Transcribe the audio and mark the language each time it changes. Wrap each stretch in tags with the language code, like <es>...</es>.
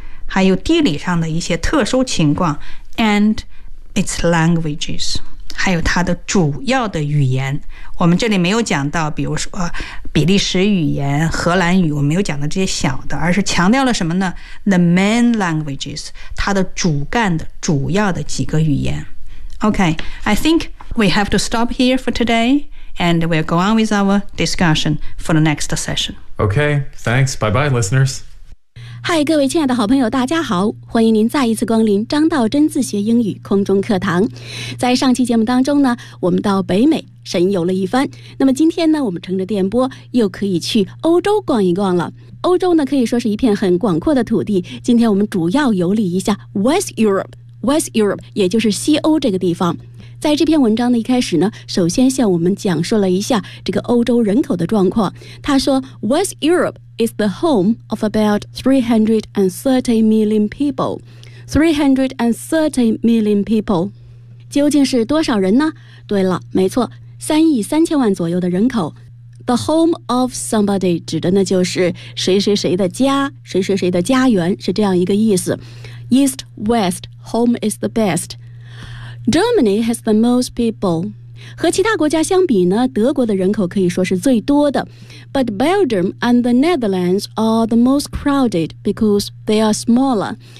<zh>还有地理上的一些特殊情况</zh> <en>and its languages,</en> <zh>还有它的主要的语言。我们这里没有讲到比如说比利时语言、荷兰语，我没有讲到这些小的，而是强调了什么呢？</zh> <en>The main languages,</en> <zh>它的主干的主要的几个语言。</zh> <en>OK, I think we have to stop here for today and we'll go on with our discussion for the next session. OK, thanks, bye bye listeners.</en> <zh>嗨，各位亲爱的好朋友，大家好，欢迎您再一次光临张道真自学英语空中课堂。在上期节目当中呢，我们到北美神游了一番，那么今天呢，我们乘着电波又可以去欧洲逛一逛了。欧洲呢，可以说是一片很广阔的土地，今天我们主要游历一下 West Europe, 也就是西欧这个地方。在这篇文章的一开始呢，首先向我们讲述了一下这个欧洲人口的状况。</zh> <en>他说 West Europe is the home of about 330 million people. 330 million people.</en> <zh>究竟是多少人呢？对了，没错，3亿3000万左右的人口。</zh> <en>The home of somebody</en> <zh>指的呢就是谁谁谁的家，谁谁谁的家园，是这样一个意思。</zh> <en>East, West, home is the best. Germany has the most people.</en> <zh>和其他国家相比呢，德国的人口可以说是最多的。</zh> <en>But Belgium and the Netherlands are the most crowded because they are smaller.</en>